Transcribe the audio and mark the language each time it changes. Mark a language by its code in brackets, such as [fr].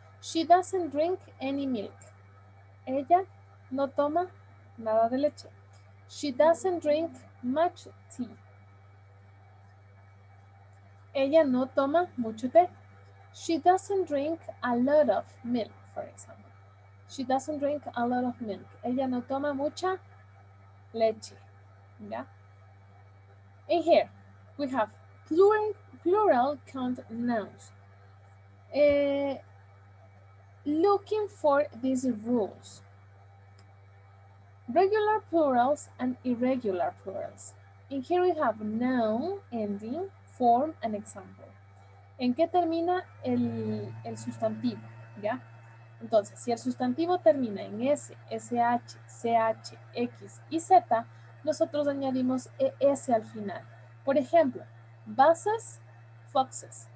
[en] She doesn't drink any milk. [es] Ella no toma nada de leche. [en] She doesn't drink much tea. [es] Ella no toma mucho té. [en] She doesn't drink a lot of milk, for example. She doesn't drink a lot of milk. [es] Ella no toma mucha leche. ¿Ya? [en] And here we have plural count nouns. Looking for these rules. Regular plurals and irregular plurals. And here we have noun, ending, form, and example. [es] ¿En qué termina el sustantivo? ¿Ya? Entonces, si el sustantivo termina en S, SH, CH, X y Z, nosotros añadimos ES al final. Por ejemplo, buses, foxes.